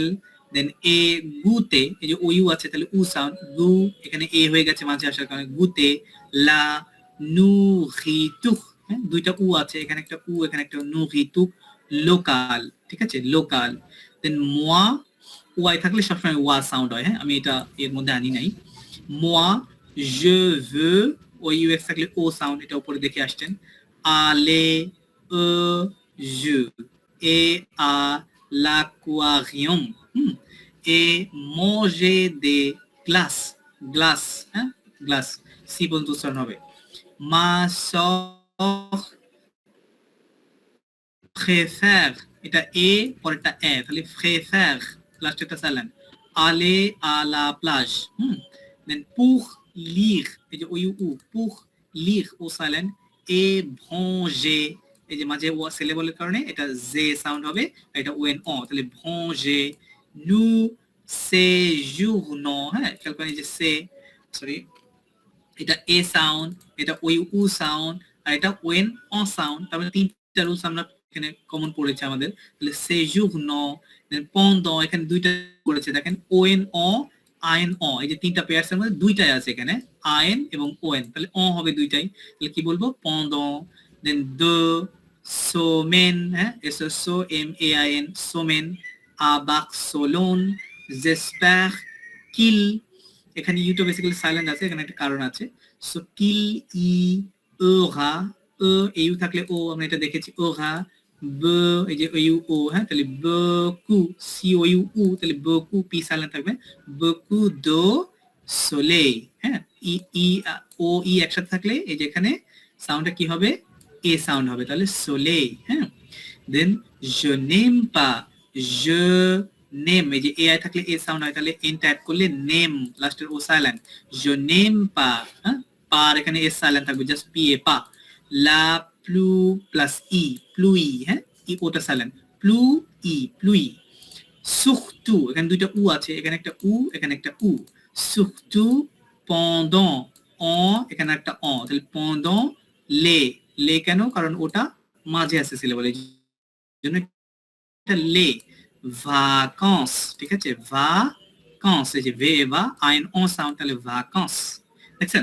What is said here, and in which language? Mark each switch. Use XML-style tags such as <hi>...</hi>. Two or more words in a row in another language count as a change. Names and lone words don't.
<bn>দেন এ গুতে, এই যে ও ইউ আছে, তাহলে উ সাউন্ড, গু, এখানে এ হয়ে গেছে মাঝে আসার কারণে, গুতে,</bn> <fr>la nourriture,</fr> <bn>হ্যাঁ, দুইটা উ আছে, এখানে একটা উ, এখানে একটা নুহিতুক, লোকাল, ঠিক আছে, লোকাল। দেন মোয়া, ওয়াই থাকলে সবসময় ওয়া সাউন্ড হয়, হ্যাঁ, আমি এটা এর মধ্যে আনি নাই। মোয়া,</bn> <fr>je veux,</fr> <bn>ও ইউ এক্স থাকলে ও সাউন্ড, এটা উপরে দেখে আসছেন। আলে,</bn> <fr>je, et à l'aquarium, et manger des glaces, glace,</fr> <bn>হ্যাঁ, গ্লাস, সি পর্যন্ত উচ্চারণ হবে।</bn> <fr>ma sœur préfère,</fr> <bn>এটা এ পরেরটা এ, তাহলে préfère, লাস্ট একটা সাইলেন্ট,</bn> <fr>aller à la plage, দেন pour lire,</fr> <bn>এই যে ও ইউ উ,</bn> <fr>pour lire</fr> <bn>ও সাইলেন্ট,</bn> <fr>et manger,</fr> <bn>এই যে মাঝে ও সিলেবলের কারণে এটা জে সাউন্ড হবে, এটা ও এন অ, তাহলে</bn> <fr>manger, nous séjournons,</fr> <bn>হ্যাঁ, খেয়াল করেন এই যে সে, সরি, এটা এ সাউন্ড, এটা ওই উ সাউন্ড, আর এটা ওয়েন অ সাউন্ড, তারপরে তিনটা রুলস আমরা এখানে কমন পড়েছে আমাদের, তাহলে সেজুরনো, pendant এখানে দুইটা করেছে দেখেন ওএন অ আইন অ, এই যে তিনটা পেয়ারস এর মধ্যে দুইটাই আছে এখানে আইন এবং ওএন, তাহলে অ হবে দুইটাই, তাহলে কি বলবো pendant, দেন</bn> <fr>deux semaines,</fr> <bn>হ্যাঁ এস এস ও এম এ আই এন</bn> <fr>semaine à Barcelone, j'espère qu'il,</fr> <bn>এখানে ইউটা বেসিক্যালি সাইলেন্ট আছে, এখানে একটা কারণ আছে, সো</bn> <fr>qu'il y aura,</fr> <bn>ইউ থাকলে ও আমরা এটা দেখেছি aura, এই যে ইউ ও, হ্যাঁ তাহলে beaucoup, সি ও ইউ উ, তাহলে beaucoup পি সাইলেন্ট থাকবে,</bn> <fr>beaucoup de soleil,</fr> <bn>হ্যাঁ ই ই ও ই একসাথে থাকলে এই যে এখানে সাউন্ডটা কি হবে, এ সাউন্ড হবে, তাহলে soleil, হ্যাঁ দেন</bn> <fr>je n'aime pas, je n'aime,</fr> <bn>এই যে এ আই থাকলে এ সাউন্ড হয়, তাহলে এন ট্যাগ করলে নেম লাস্টের ও সাইলেন্ট,</bn> <fr>je n'aime pas,</fr> <bn>হ্যাঁ পার এখানে এস সাইলেন্ট থাকবে, জাস্ট পি এ পা,</bn> <fr>la pluie</fr> <bn>প্লাস ই pluie, হ্যাঁ ই ওটা সাইলেন্ট,</bn> <fr>pluie pluie, surtout</fr> <bn>এখানে দুইটা উ আছে, এখানে একটা উ এখানে একটা উ,</bn> <fr>surtout pendant</fr> <bn>অ এখানে একটা অ, তাহলে pendant লে কেন, কারণ ওটা মাঝে আছে সিলেবল, এই জন্য এটা লে, vacances, ঠিক আছে vacances, এই যে ভে বা আইন অ সাউন্ড, তাহলে vacances, দেখছেন?</bn>